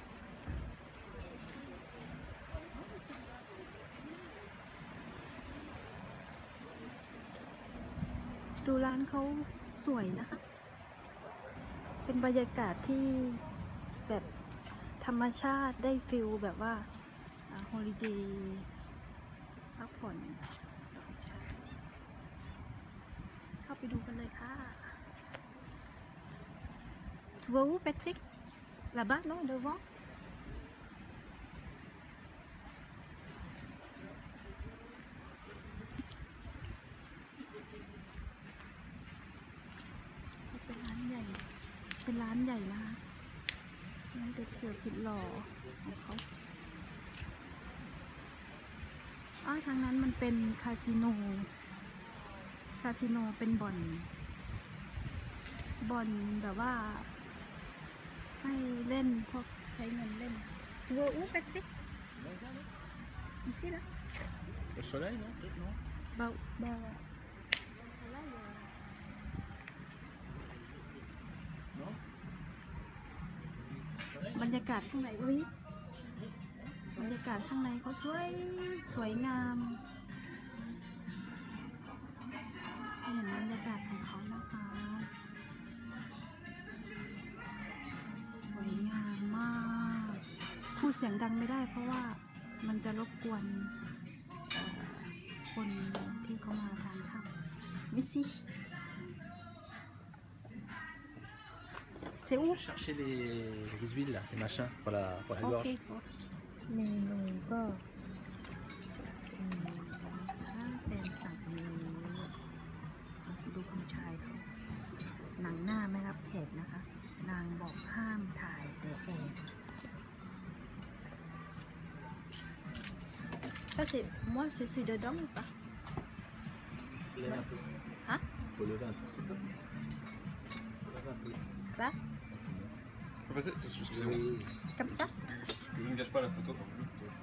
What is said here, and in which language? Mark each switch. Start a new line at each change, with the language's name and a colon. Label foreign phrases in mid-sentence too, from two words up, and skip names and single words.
Thai: ดูร้านเขาสวยนะคะ เป็นบรรยากาศที่แบบธรรมชาติได้ฟิลแบบว่าฮอลิเดย์พักผ่อนเข้าไปดูกันเลยค่ะ
French: Tu vas où, Patrick? Là-bas, non, devant?
Thai: เป็นร้านใหญ่ เป็นร้านใหญ่นะคะร้านเด็กเสือผิดหล่อของเขา ทางนั้นมันเป็นคาสิโน เป็นบ่อนแบบว่าให้เล่นพวกใช้เงินเล่น
French: Tu vas où, Patrick? Ici, là? Au soleil, non? Non. Bah, Non.
Thai: บรรยากาศข้างในอุ้ยบรรยากาศข้างในเขาสวยงาม เห็นบรรยากาศของเขานะคะ สวยงามมากพูดเสียงดังไม่ได้เพราะว่ามันจะรบกวนคนที่เขามาทานข้าวมิซี่
French: C'est où? Je cherchais les huiles, là, les machins pour la โอ gorge.
Thai: เคเมนูก็ถ้าเป็นสั่งเมนูดูคุณชายเขาหนังหน้าไม่รับแขกนะคะ นางบอกห้ามถ่ายแต่แอบ
French: Ça c'est moi je suis dedans ou pas? Lève un peu. Hein? Faut lever un tout petit peu. Lever un peu. Ça? Faut passer, excusez-moi. Oui. Comme ça? Je ne gâche pas la photo.